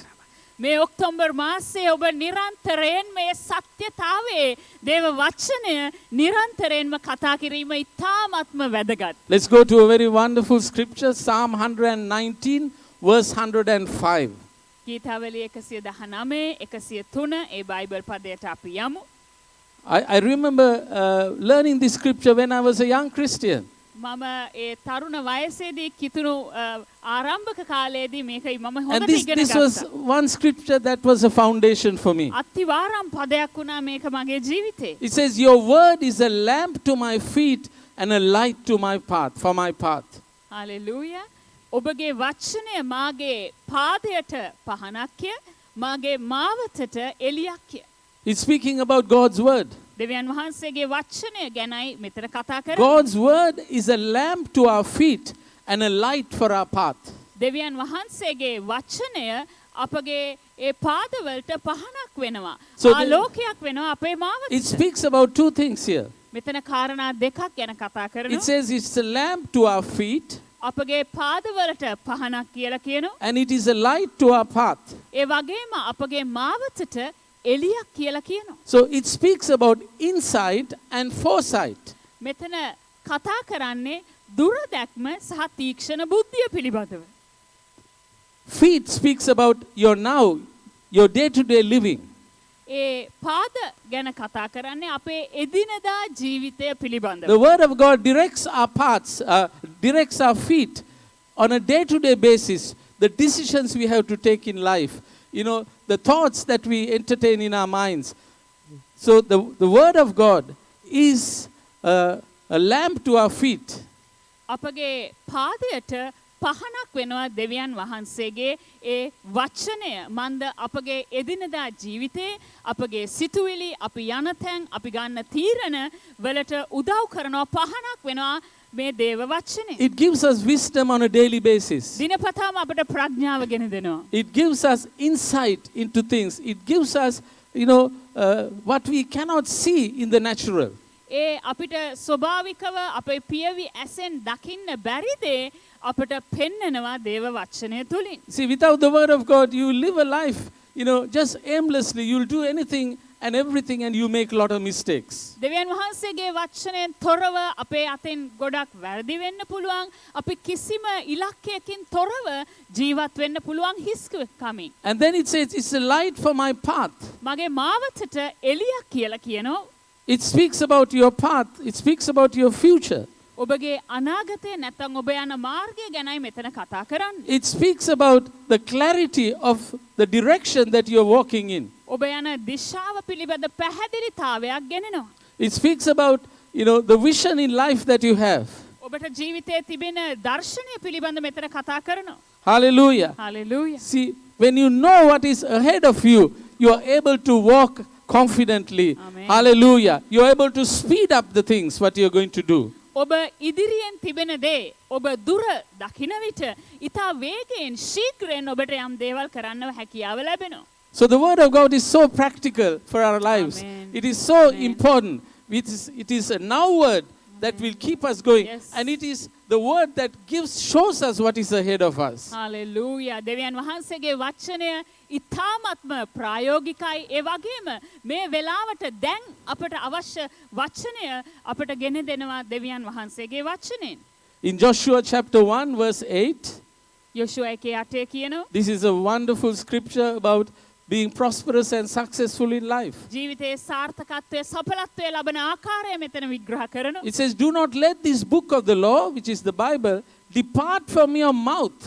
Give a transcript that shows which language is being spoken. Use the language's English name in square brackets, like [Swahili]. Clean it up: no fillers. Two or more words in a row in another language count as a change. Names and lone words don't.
[Sinhala] මේ ඔක්තෝබර් මාසයේ ඔබ නිරන්තරයෙන් මේ සත්‍යතාවයේ දේව වචනය නිරන්තරයෙන්ම කතා කිරීම ඉතාමත්ම වැදගත්. [English] Let's go to a very wonderful scripture, Psalm 119, verse 105. [Sinhala] ගීතාවලිය 119 103 ඒ බයිබල් පදයට අපි යමු. [English] I remember learning this scripture when I was a young Christian. [Sinhala] මම ඒ තරුණ වයසේදී කිතුණු ආරම්භක කාලයේදී මේකයි මම [English] And [Sinhala] හොඳට [English] this, [Sinhala] ඉගෙන [English] this was [Sinhala] ගත්තා. [English] one scripture that was a foundation for me. [Sinhala] අතිවාරම් පදයක් වුණා මේක මගේ ජීවිතේ. [English] It says, your word is a lamp to my feet and a light to my path, for my path. හalleluya. [Sinhala] ඔබගේ වචනය මාගේ පාදයට පහනක්ය, මාගේ මාවතට එළියක්ය. [English] It's speaking about God's word. [Sinhala] දෙවියන් වහන්සේගේ වචනය ගැනයි මෙතන කතා කරන්නේ. [English] God's word is a lamp to our feet and a light for our path. [Sinhala] දෙවියන් වහන්සේගේ වචනය අපගේ ඒ පාදවලට පහනක් වෙනවා. [English] So [Sinhala] ආලෝකයක් වෙනවා අපේ [English] It [Sinhala] මාවතට. [English] speaks about two things here. [Sinhala] මෙතන කාරණා දෙකක් ගැන කතා [English] It [Sinhala] කරනවා. [English] says it's a lamp to our feet [Sinhala] අපගේ පාදවලට පහනක් කියලා කියනවා. [English] and it is a light to our path. [Sinhala] ඒ වගේම අපගේ මාවතට එළියක් කියලා කියනවා. [English] So it speaks about insight and foresight. [Sinhala] මෙතන කතා කරන්නේ දුර දැක්ම සහ තීක්ෂණ බුද්ධිය පිළිබඳව. [English] Feet speaks about your now, your day-to-day living. [Sinhala] ඒ පාද ගැන කතා කරන්නේ අපේ එදිනදා ජීවිතය පිළිබඳව. [English] The word of God directs our paths, directs our feet on a day-to-day basis, the decisions we have to take in life, you know, the thoughts that we entertain in our minds. So the word of God is a lamp to our feet. [Sinhala] අපගේ පාදයට පහනක් වෙනවා දෙවියන් වහන්සේගේ ඒ වචනය. මන්ද අපගේ එදිනදා ජීවිතේ අපගේ සිතුවිලි අපි යන තැන් අපි ගන්න තීරණ වලට උදව් කරනවා පහනක් වෙනවා මේ දේව වචනේ. [English] It gives us wisdom on a daily basis. [Sinhala] දිනපතාම අපට ප්‍රඥාව ගෙන දෙනවා. [English] It gives us insight into things. It gives us, you know, what we cannot see in the natural. [Sinhala] ඒ අපිට ස්වභාවිකව අපේ පියවි ඇසෙන් දකින්න බැරි දේ අපට පෙන්නනවා දේව වචනය තුලින්. [English] See, without the word of God, you live a life, you know, just aimlessly. You'll do anything and everything and you make a lot of mistakes. [Sinhala] දෙවියන් වහන්සේගේ වචනයෙන් තොරව අපේ අතෙන් ගොඩක් වැරදි වෙන්න පුළුවන්. අපි කිසිම ඉලක්කයකින් තොරව ජීවත් වෙන්න පුළුවන් හිස්කමින්. [English] And then it says, it's a light for my path. [Sinhala] මගේ මාවතට එළියක් කියලා කියනවා. [English] It speaks about your path. It speaks about your future. [Sinhala] ඔබගේ අනාගතය නැත්නම් ඔබ යන මාර්ගය ගැනයි මෙතන කතා කරන්නේ. [English] It speaks about the clarity of the direction that you're walking in. [Sinhala] ඔබ යන දිශාව පිළිබඳ පැහැදිලිතාවයක් ගෙනෙනවා. [English] It speaks about, you know, the vision in life that you have. [Sinhala] ඔබට ජීවිතයේ තිබෙන දර්ශනය පිළිබඳ මෙතන කතා කරනවා. [English] Hallelujah. Hallelujah. See, when you know what is ahead of you, you are able to walk confidently. Amen. Hallelujah. You are able to speed up the things what you're going to do. [Sinhala] ඔබ ඉදිරියෙන් තිබෙන දේ ඔබ දුර දකින විට ඊට වේගයෙන් ශීඝ්‍රයෙන් ඔබට යම් දේවල් කරන්නව හැකියාව ලැබෙනවා. [English] So the word of God is so practical for our lives. Amen. It is so Amen. important. It is a now word that will keep us going. Yes. And it is the word that shows us what is ahead of us. Hallelujah. [Sinhala] දෙවියන් වහන්සේගේ වචනය ඉතාමත්ම ප්‍රායෝගිකයි. ඒ වගේම මේ වෙලාවට දැන් අපට අවශ්‍ය වචනය අපට ගෙන දෙනවා දෙවියන් වහන්සේගේ වචනෙන්. [English] In Joshua chapter 1 verse 8, [Sinhala] යොෂුවා 1:8 කියනවා. [English] this is a wonderful scripture about being prosperous and successful in life. [Sinhala] ජීවිතයේ සාර්ථකත්වයේ සඵලත්වයේ ලබන ආකාරය මෙතන විග්‍රහ කරනවා. [English] It says, do not let this book of the law, which is the Bible, depart from your mouth.